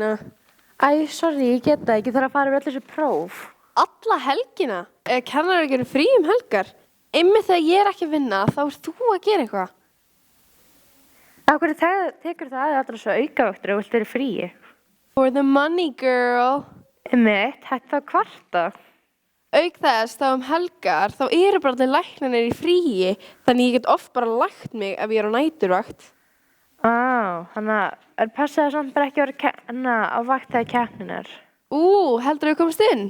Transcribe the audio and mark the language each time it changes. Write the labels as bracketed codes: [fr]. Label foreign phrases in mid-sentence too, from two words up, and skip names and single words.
[is] Æ, sorry, ég get það ekki. Þarf að fara við öll þessi próf. Alla helgina? Kennar ekki frí helgar? Einmitt þegar ég er ekki að vinna, þá ert þú að gera eitthvað. Af hverju tekur það alltaf svo aukavöktur og vilt vera í fríi? [en] For the money, girl. [is] Einmitt, hætti þá kvarta. Auk þess, þá helgar, þá eru bara allir læknarnir í fríi, þannig ég get oft bara lagt mig ef ég er á næturvakt. Þannig passaði samt bara ekki að vera kenna á vakt þegar keppnin er. Heldur þú komast inn?